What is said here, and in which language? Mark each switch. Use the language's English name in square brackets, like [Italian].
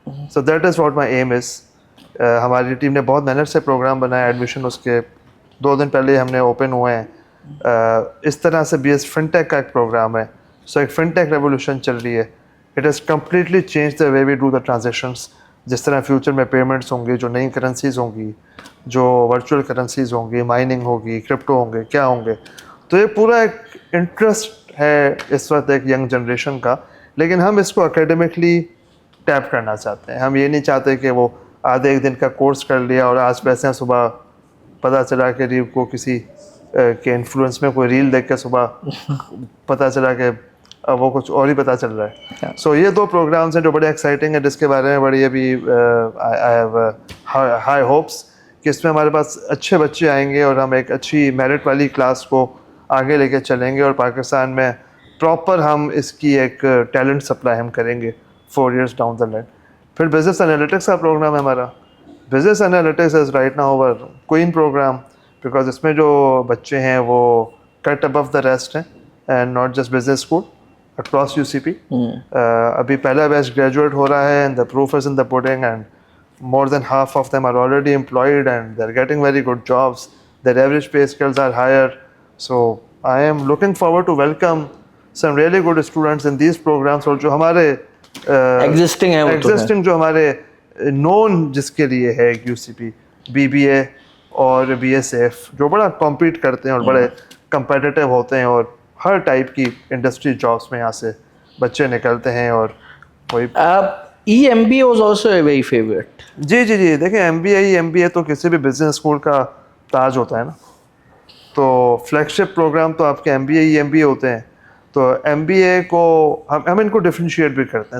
[English] So that is what my aim is. [Urdu] ہماری team نے بہت محنت سے پروگرام بنایا, ایڈمیشن اس کے 2 دن پہلے ہم نے اوپن ہوئے ہیں. اس طرح سے بی ایس فنٹیک کا ایک پروگرام ہے. سو ایک فنٹیک ریولیوشن چل رہی ہے. [English] It has completely change the way we do the transactions. [Urdu] جس طرح فیوچر میں پیمنٹس ہوں گی, جو نئی کرنسیز ہوں گی, جو ورچوئل کرنسیز ہوں گی, مائننگ ہوگی, کرپٹو ہوں گے, کیا ہوں گے. تو یہ پورا ایک انٹرسٹ ہے اس وقت ایک ینگ جنریشن کا, لیکن ہم اس کو اکیڈمکلی ٹیپ کرنا چاہتے ہیں. ہم یہ نہیں چاہتے کہ وہ آدھے ایک دن کا کورس کر لیا اور آج پیسے صبح پتہ چلا کہ ریل کو کسی کے انفلوئنس میں کوئی ریل دیکھ کے صبح پتہ چلا کہ وہ کچھ اور ہی پتہ چل رہا ہے. سو یہ 2 پروگرامس ہیں جو بڑے ایکسائٹنگ ہیں, جس کے بارے میں بڑی ابھی [English] I have high hopes [Urdu] کہ اس میں ہمارے پاس اچھے بچے آئیں گے, اور ہم ایک اچھی میرٹ والی کلاس کو آگے لے کے چلیں گے, اور پاکستان میں پراپر ہم اس کی ایک ٹیلنٹ سپلائی ہم کریں گے [English] 4 years down the line. [Urdu] پھر بزنس انالیٹکس کا پروگرام ہے ہمارا, [English] business analytics is right now our queen program because [Urdu] اس میں جو بچے ہیں وہ [English] cut above the rest [Urdu] ہیں [English] and not just business school across UCP. [Urdu] ابھی پہلا بیچ گریجویٹ ہو رہا ہے [English] and the proof is in the pudding and more than half of them are already employed and they're getting very good jobs. Their average pay scales are higher. So I am looking forward to welcome some really good students in these programs [Urdu] اور جو ہمارے existing جو ہمارے نون جس کے لیے ہے UCP BBA اور BSF جو بڑا کمپیٹ کرتے ہیں اور بڑے کمپیٹیٹیو ہوتے ہیں اور ہر ٹائپ کی انڈسٹری جابس میں یہاں سے بچے نکلتے ہیں. اور وہی [English] EMBA was also a very favorite. [Urdu] جی دیکھیں MBA تو کسی بھی بزنس اسکول کا تاج ہوتا ہے نا. تو فلیگ شپ پروگرام تو آپ کے MBA EMBA ہوتے ہیں. تو MBA کو ہم ان کو ڈفرینشیٹ بھی کرتے ہیں.